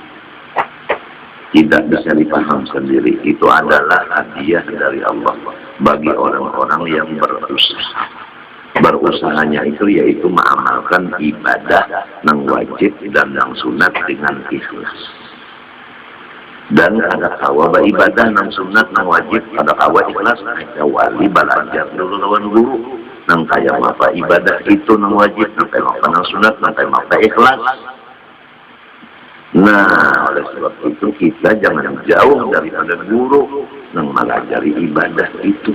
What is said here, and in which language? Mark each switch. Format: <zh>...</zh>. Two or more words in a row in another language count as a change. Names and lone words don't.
<id>Tidak bisa dipaham sendiri. Itu adalah hadiah dari Allah bagi orang-orang yang berusaha. Berusahanya itu yaitu mengamalkan ibadah yang wajib dan yang sunat dengan ikhlas.</id> <bjn>Dan ada kawa ibadah nang sunat nang wajib, ada kawa ikhlas, ada wali belajar dulu lawan guru. Nang kaya apa ibadah itu nang wajib, nang kaya apa nang sunat, nang kaya apa ikhlas.</bjn> <id>Nah, oleh sebab itu kita jangan jauh daripada guru nang melajari ibadah itu.</id>